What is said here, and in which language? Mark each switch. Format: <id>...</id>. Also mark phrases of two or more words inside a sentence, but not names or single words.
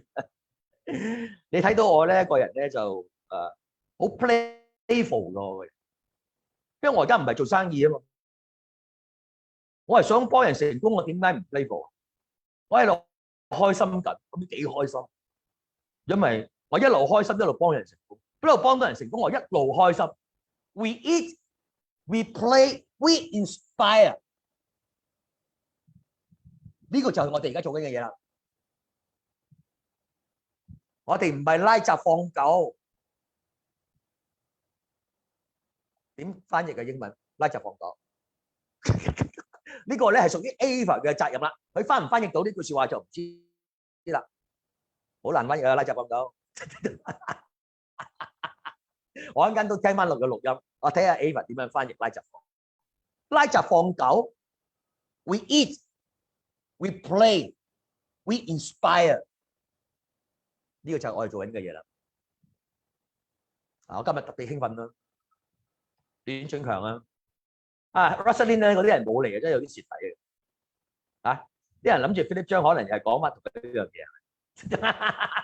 <yue>你睇到我咧個人咧就好 playful 㗎，因為我而家唔係做生意啊嘛，我係想幫人成功，我點解唔 playful？我喺度開心緊，咁幾開心，因為我一路開心一路幫人成功，一路幫到人成功，我一路開心。</yue> <en>We eat, we play, we inspire。</en> <yue>呢個就係我哋而家做緊嘅嘢啦。我哋唔係拉閘放狗，點翻譯嘅英文？拉閘放狗。呢個咧係屬於 Ava 嘅責任啦。佢翻唔翻譯到呢句説話就唔知啦。好難翻譯啊！拉閘放狗。我一陣間都聽翻落嘅錄音，我睇下 Ava 點樣翻譯拉閘放。拉閘放狗 ，</yue> <en>We eat, we play, we inspire。</en> <yue>呢個就係我哋做緊嘅嘢啦。我今日特別興奮啦，短轉強啊！Rosaline 咧嗰啲人冇嚟嘅，真係有啲蝕底嘅。啲人諗住 Philip 張可能又係講乜同佢呢樣嘢。</yue>